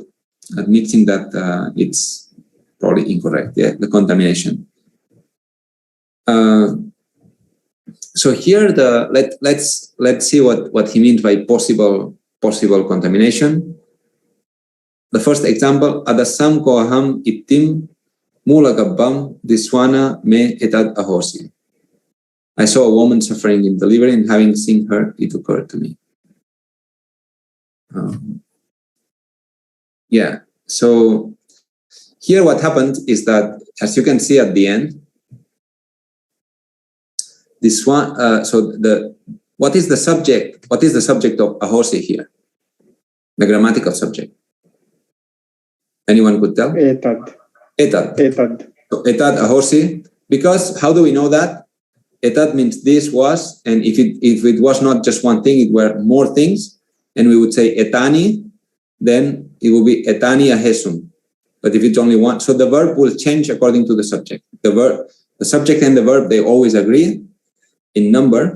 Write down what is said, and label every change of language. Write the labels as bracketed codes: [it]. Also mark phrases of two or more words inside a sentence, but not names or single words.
[en] A mixing that it's probably incorrect. Yeah, the contamination. So here let's see what he means by possible contamination. The first example, [pi] adasam ko aham ittim mulagabbam diswana me etad ahosi. [en] I saw a woman suffering in delivery, and having seen her, it occurred to me. Yeah. So here, what happened is that, as you can see at the end, this one. What is the subject? What is the subject of ahosi here? The grammatical subject. Anyone could tell? Etad. [pi] So etad ahosi. [en] Because how do we know that? Etad means this was, and if it was not just one thing, it were more things, and we would say etani, then it will be [pi] etani ahesum. [en] But if it's only one, so the verb will change according to the subject. The subject and the verb, they always agree in number.